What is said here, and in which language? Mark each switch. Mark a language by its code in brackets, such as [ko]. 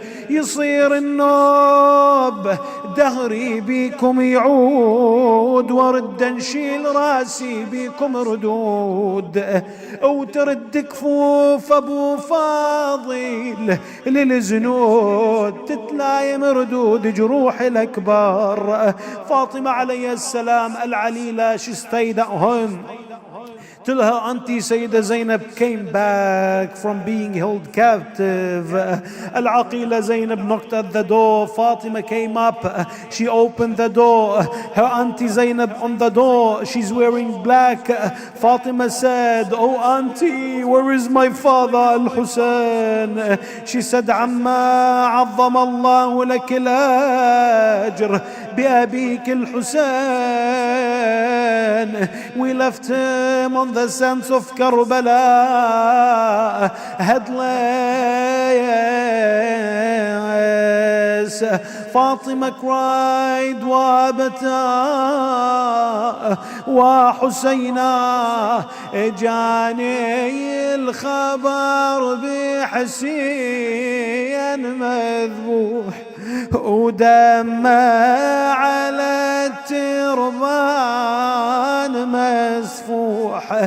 [ar] يصير النوب دهري بيكم يعود، ورد نشيل راسي بيكم ردود، وترد كفوف ابو فاضل للزنود، تتلايم ردود جروح الاكبار. فاطمة عليه السلام العليلة, [en] she stayed at home till her auntie Sayyidah Zainab came back from being held captive. Al-Aqila Zainab knocked at the door. Fatima came up. She opened the door. Her auntie Zainab on the door. She's wearing black. Fatima said, "Oh auntie, where is my father Al-Hussein?" She said, [ar] "Amma عظم الله لك الأجر بأبيك الحسين." [en] We left him on the sands of Karbala, headless. Fatima cried, [ar] وابتا وحسينا جاني الخبر بحسين مذبوح، ودمه على التربان مسفوح،